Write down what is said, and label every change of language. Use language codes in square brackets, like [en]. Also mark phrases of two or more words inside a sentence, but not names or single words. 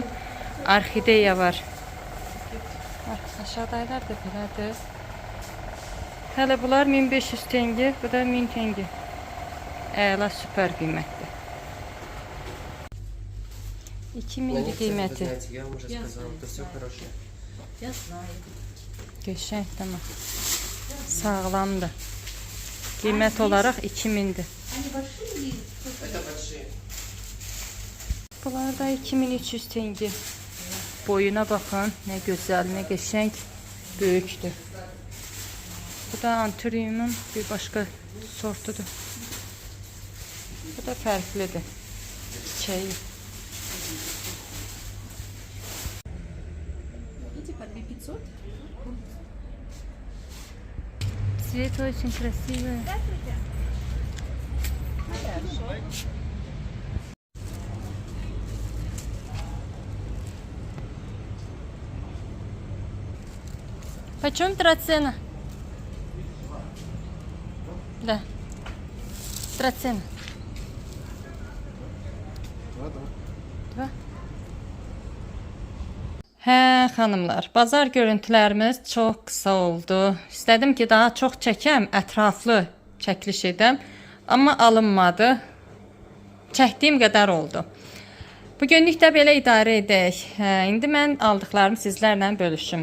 [az] Orxideya var. Aşağıdaylar da belədir. Hələ bunlar 1500 tenge, bu da 1000 tenge. Əla, süper qiymətdir. 2000 qiyməti. [ru] Знаете, я вам уже сказал, это все хорошее. [az] Qəşəng, tamam. Sağlamdır. Qiymət olaraq 2000-dir. [ru] Это большие. [az] Bunlar da 2300 tenge. Boyuna baxın, nə gözəl, nə qəşəng, böyükdür. Bu da anturiyumun bir başqa sortudur. Bu da fərqlidir. Çiçəyi. [ru] Цвет очень красивый. Почем драцена? Да. Драцена. Два. [az] Hə, xanımlar, bazar görüntülərimiz çox qısa oldu. İstədim ki, daha çox çəkəm, ətraflı çəkiliş edəm, amma alınmadı. Çəkdiyim qədər oldu. Bugünlük də belə idarə edək. İndi mən aldıqlarımı sizlərlə bölüşüm.